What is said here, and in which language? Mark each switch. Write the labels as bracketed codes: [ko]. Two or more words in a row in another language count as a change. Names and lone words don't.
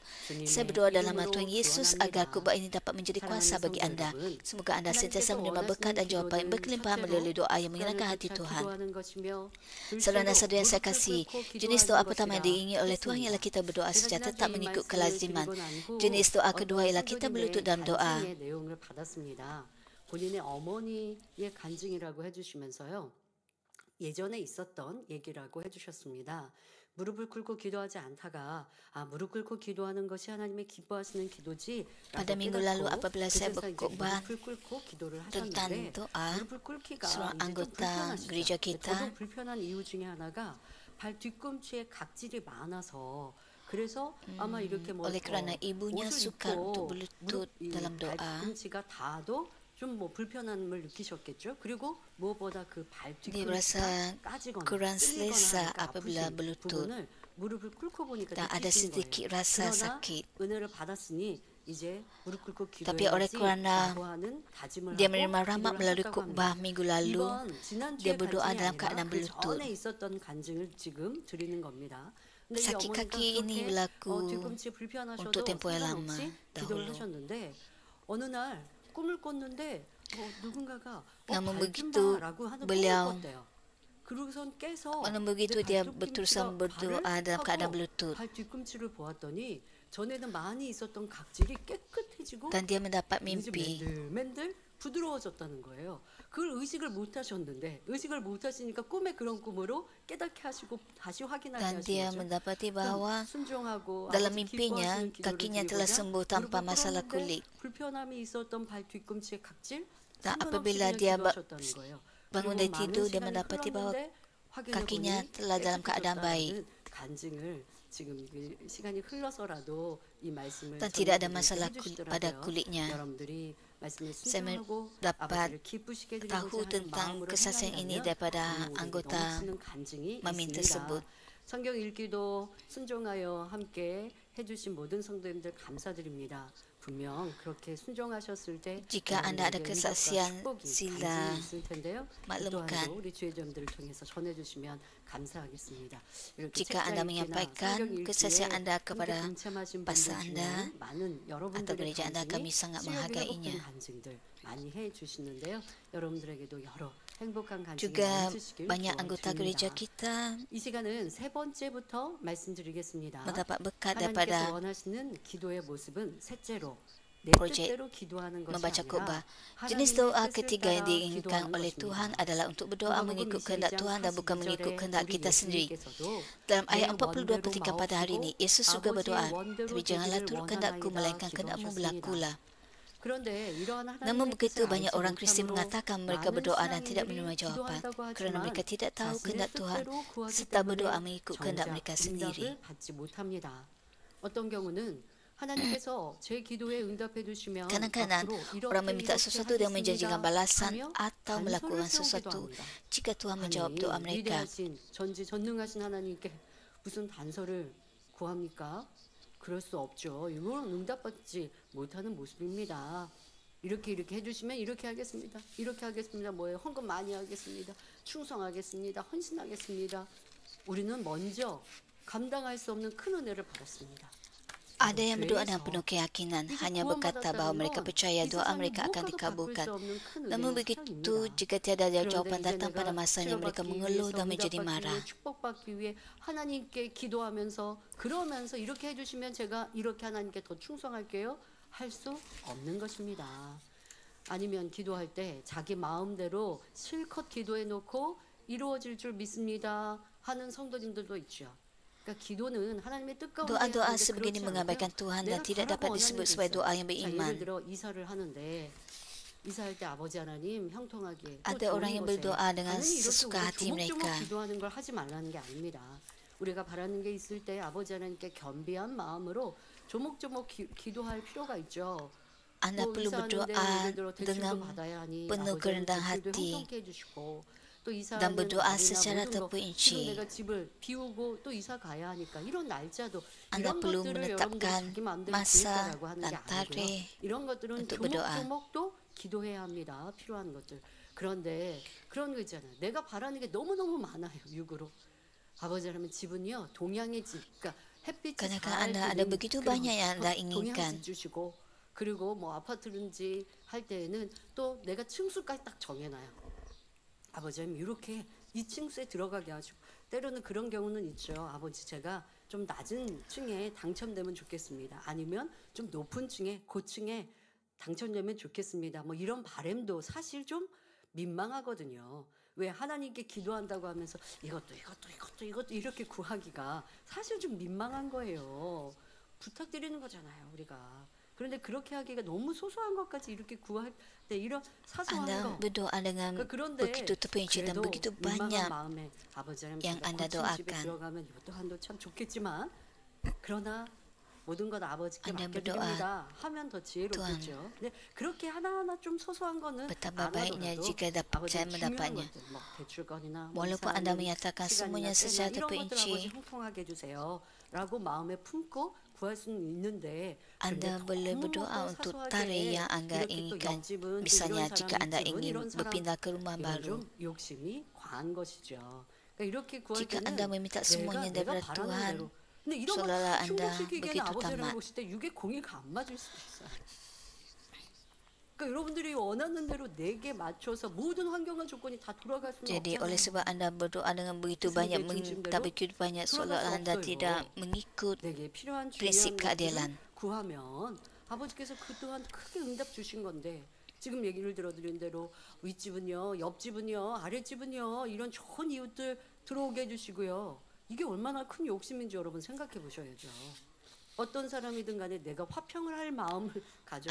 [ms] Saya berdoa dalam nama Tuhan Yesus agar khotbah ini dapat menjadi kuasa bagi anda. Semoga anda sentiasa menerima berkat dan jawapan yang berkelimpahan melalui doa yang menyenangkan hati Tuhan. Saudara dan saudara yang saya kasih, jenis doa pertama yang diingini oleh Tuhan ialah kita berdoa secara tetap mengikut kelaziman. Jenis doa kedua ialah kita berlutut dalam doa. [ko] 본인의 어머니의 간증이라고 해주시면서요. 예전에 있었던 얘기라고 해주셨습니다. 무릎을 꿇고 기도하지 않다가 무릎 꿇고 기도하는 것이 하나님의 기뻐하시는 기도지. [ms] Pada minggu lalu apabila saya berkhotbah tentang doa, seorang anggota gereja kita [ko] 불편한 이유 중에 하나가 발 뒤꿈치에 각질이 많아서 그래서 아마 이렇게 뭐 [ms] oleh kerana ibunya [ko] 옷을 [ms] sukar [ko] 입고 [ms] untuk berlutut dalam doa, [ko] 발뒤꿈치가 닿아도 좀 뭐 불편함을 느끼셨겠죠. 그리고 무엇보다 그 [ms] dia berasa [ko] 발뒤꿈치가 까지거나 [ms] kurang [ko] 찔리거나 [ms] selesa [ko] 하니까 [ms] apabila [ko] 아프신 [ms] berlutut [ko] 부분을 무릎을 꿇고 보니까 [ms] dan ada [ko] 느끼시는 [ms] sedikit [ko] 거예요. [ms] rasa [ko] 그러나 [ms] sakit. [ko] 은혜를 받았으니 이제 무릎 꿇고 [ms] Tapi oleh kerana [ko] 기도해야지라고 하는 다짐을 [ms] dia [ko] 하고 [ms] menerima rahmat [ko] 기도를 [ms] melalui [ko] 하셨다고 [ms] khutbah [ko] 합니다. [ms] minggu lalu, [ko] 이번 지난주에 [ms] dia berdoa [ko] 간증이 [ms] dalam [ko] 아니라 [ms] keadaan [ko] 그 [ms] berlutut. [ko] 전에 있었던 간증을 지금 드리는 겁니다. 근데 이 [ms] Sakit [ko] 어머니가 [ms] kaki ini [ko] 그렇게 [ms] berlaku [ko] 뒤꿈치 불편하셔도 [ms] untuk tempoh yang lama [ko] 상관없이 기도를 [ms] dahulu. [ko] 하셨는데 어느 날 꿈을 꿨는데 누군가가 [ms] Namun [ko] 밝은 [ms] begitu [ko] 바라고 하는 꿈을 [ms] beliau [ko] 꿨대요. 그러고선 깨서 [ms] Namun begitu dia berusaha berdoa dalam keadaan berlutut [ko] 발 뒤꿈치를 보았더니 전에는 많이 있었던 각질이 깨끗해지고 [ms] dan dia mendapat [ko] 이제 [ms] mimpi. [ko] 맨들맨들 부드러워졌다는 거예요. 그걸 의식을 못 하셨는데 의식을 못 하시니까 꿈에 그런 꿈으로 깨닫게 하시고 다시 확인하게 [ms] Dan dia [ko] 하신 거죠. [ms] mendapati bahawa [ko] 순종하고 [ms] dalam [ko] 아버지 [ms] mimpinya [ko] 기뻐하시는 기도를 [ms] kakinya telah [ko] 드리고자 [ms] sembuh tanpa [ko] 무릎을 [ms] masalah [ko] 꿇었는데 [ms] kulit. [ko] 불편함이 있었던 발 뒤꿈치의 각질 [ms] Dan [ko] 상관없이 [ms] apabila [ko] 그냥 [ms] dia [ko] 기도하셨다는 거예요. [ms] bangun [ko] 그리고 [ms] dari [ko] 많은 [ms] tidur, dia [ko] 시간이 [ms] mendapati bahawa [ko] 흘렀는데 확인해 [ms] kakinya [ko] 보니 [ms] telah dalam keadaan baik [ko] 깨끗해졌다는 간증을 지금 시간이 흘러서라도 이 말씀을 [ms] dan tidak ada [ko] 전해드리게 [ms] masalah [ko] 해주시더라고요. [ms] pada kulitnya. [ko] 여러분들이 말씀을 [ms] Saya [ko] 순종하고 [ms] dapat [ko] 아버지를 기쁘시게 [ms] tahu [ko] 드리고자 하는 [ms] tentang [ko] 마음으로 [ms] kesaksian ini [ko] 행한다면 [ms] daripada [ko] 우리에게 [ms] anggota [ko] 넘치는 간증이 [ms] Mamin [ko] 있습니다. [ms] tersebut. [ko] 성경 읽기도 순종하여 함께 해주신 모든 성도님들 감사드립니다. 분명 그렇게 순종하셨을 때 [ms] Jika anda ada [ko] 여러분에게 [ms] kesaksian, [ko] 응답과 축복이, [ms] sila [ko] 간증이 있을 텐데요. [ms] maklumkan. [ko] 또한 우리 주의점들을 통해서 전해주시면 감사하겠습니다. 이렇게 [ms] Jika anda [ko] 책자 읽기나 [ms] menyampaikan [ko] 성경 읽기에 [ms] kesaksian anda [ko] 함께 [ms] kepada [ko] 동참하신 [ms] pastor [ko] 분들 [ms] anda [ko] 중에 많은 [ms] atau [ko] 여러분들의 [ms] gereja anda, kami [ko] 간증이 [ms] sangat [ko] 수요일에 [ms] menghargainya. [ko] 회복된 간증들 많이 해주시는데요. 여러분들에게도 여러 행복한 간증이 [ms] Juga [ko] 넘치시길 [ms] banyak anggota gereja [ko] 축원드립니다. [ms] kita [ko] 이 시간은 세 번째부터 말씀드리겠습니다. [ms] mendapat berkat [ko] 하나님께서 [ms] daripada [ko] 원하시는 기도의 모습은 셋째로 내 [ms] projek [ko] 뜻대로 기도하는 것이 [ms] membaca [ko] 아니라 [ms] khutbah. [ko] 하나님의 [ms] Jenis doa [ko] 뜻을 [ms] ketiga yang [ko] 따라 [ms] diinginkan [ko] 기도하는 [ms] oleh [ko] 것입니다. [ms] Tuhan adalah untuk berdoa mengikut kehendak Tuhan dan bukan mengikut kehendak kita sendiri. Dalam ayat 42 petikan pada hari ini, Yesus juga berdoa, tapi janganlah turut kehendakku, melainkan kehendakmu berlakulah. Namun begitu banyak orang Kristian mengatakan mereka berdoa dan tidak menerima jawapan kerana mereka tidak tahu kehendak Tuhan serta berdoa mengikut kehendak mereka sendiri. [ko] 어떤 경우는 하나님께서 제 기도에 응답해 주시면 [ms] Kadang-kadang orang meminta sesuatu dan menjanjikan balasan atau melakukan sesuatu jika Tuhan menjawab doa mereka. [ko] 위대하신 전지전능하신 하나님께 무슨 단서를 구합니까? 그럴 수 없죠. 이건 응답받지 못하는 모습입니다. 이렇게 해주시면 이렇게 하겠습니다. 이렇게 하겠습니다. 뭐예요? 헌금 많이 하겠습니다. 충성하겠습니다. 헌신하겠습니다. 우리는 먼저 감당할 수 없는 큰 은혜를 받았습니다. [ms] Ada yang berdoa dengan penuh keyakinan, hanya berkata bahawa mereka percaya doa mereka akan dikabulkan. Namun begitu, jika tiada jawapan datang pada masanya, mereka mengeluh dan menjadi marah. [ko] 축복받기 위해 하나님께 기도하면서 그러면서 이렇게 해주시면 제가 이렇게 하나님께 더 충성할게요. 할 수 없는 것입니다. 아니면 기도할 때 자기 마음대로 실컷 기도해 놓고 이루어질 줄 믿습니다 하는 성도님들도 있죠. 기도는 하나님의 뜻 가운데 [ms] Doa-doa sebegini mengabaikan Tuhan dan tidak dapat disebut sebagai doa yang beriman. [ko] 예를 들어 이사를 하는데 이사할 때 아버지 하나님 형통하게 [ms] Ada orang yang berdoa dengan sesuka hati mereka. [ko] 기도하는 걸 하지 말라는 게 아닙니다. 우리가 바라는 게 있을 때 아버지 하나님께 겸비한 마음으로 조목조목 기도할 필요가 있죠. [ms] Anda perlu berdoa dengan penuh kerendahan hati dan berdoa secara terperinci. Anda perlu menetapkan masa dan tarikh untuk berdoa. [ko] 기도해야 합니다. 필요한 것들. 그런데 그런 거 있잖아요. 내가 바라는 게 너무너무 많아요. 육으로. 아버지 하나님 집은요. 동양의 집. 그러니까 햇빛이 잘 [ms] Anda ada begitu banyak yang anda inginkan. [ko] 동양집 주시고 그리고 뭐 아파트든지 할 때에는 또 내가 층수까지 딱 정해놔요. 아버지는 이렇게 이 층수에 들어가게 하시고 때로는 그런 경우는 있죠. 아버지 제가 좀 낮은 층에 당첨되면 좋겠습니다. 아니면 좀 높은 층에 고층에 당첨되면 좋겠습니다. 뭐 이런 바람도 사실 좀 민망하거든요. 왜 하나님께 기도한다고 하면서 이것도 이렇게 구하기가 사실 좀 민망한 거예요. 부탁드리는 거잖아요, 우리가. 그런데 그렇게 하기가 너무 소소한 것까지 이렇게 구할 때 이런 사소한 [ms] Anda [ko] 거. [ms] berdoa dengan begitu terperinci dan begitu banyak yang Anda doakan. [ko] 들어가면 이것도 한도 참 좋겠지만 그러나 모든 것 아버지께 [ms] Anda [ko] 맡겨드립니다 하면 더 지혜롭겠죠. 근데 그렇게 하나하나 좀 소소한 거는 [ms] Betapa [ko] 안 [ms] baiknya [ko] 하더라도 [ms] jika dapat saya [ko] 아버지 중요한 [ms] mendapatnya. [ko] 것들 뭐 대출건이나 뭐 [ms] Walaupun [ko] 이사 [ms] Anda [ko] 가는 [ms] menyatakan [ko] 시간이나 [ms] semuanya [ko] 때나 [ms] secara [ko] 이런 것들 아버지 [ms] terperinci, [ko] 형통하게 해주세요 라고 마음에 품고 구할 수는 있는데 [ms] Anda [ko] 근데 [ms] boleh [ko] 너무 [ms] berdoa [ko] 뭐 [ms] untuk [ko] 사소하게 [ms] tarikh yang Anda [ko] 이렇게 또 [ms] inginkan. [ko] 옆집은 또 [ms] Misalnya, [ko] 이런 [ms] jika [ko] 사람 [ms] Anda [ko] 윗집은 [ms] ingin [ko] 이런 사람 [ms] berpindah ke rumah [ko] 이건 [ms] baru, [ko] 좀 욕심이 과한 것이죠. 그러니까 이렇게 구할 [ms] jika Anda [ko] 때는 [ms] meminta semuanya [ko] 내가 [ms] daripada [ko] 바라는 [ms] Tuhan, [ko] 대로 근데 이런 걸 [ms] seolah-olah [ko] 다 [ms] Anda [ko] 충족시키기에는 [ms] begitu [ko] 아버지 하나님 [ms] tamat. [ko] 보실 때 6의 공의가 안 맞을 수도 있어요. 그러니까 여러분들이 원하는 대로 내게 맞춰서 모든 환경과 조건이 다 돌아갈 수는 [ms] Jadi oleh [ko] 없잖아요. [ms] sebab Anda berdoa dengan begitu Sebagai banyak, [ko] 중심대로 [ms] tapi begitu banyak, seolah-olah Anda [ko] 없어요. [ms] tidak mengikut [ko] 내게 필요한 [ms] prinsip [ko] 중요한 [ms] keadilan. [ko] 것들을 구하면 아버지께서 그 또한 크게 응답 주신 건데 지금 얘기를 들어드린 대로 윗집은요, 옆집은요, 아랫집은요 이런 좋은 이웃들 들어오게 해주시고요. 이게 얼마나 큰 욕심인지 여러분 생각해 보셔야죠. 어떤 사람이든 간에 내가 화평을 할 마음을 가져야지.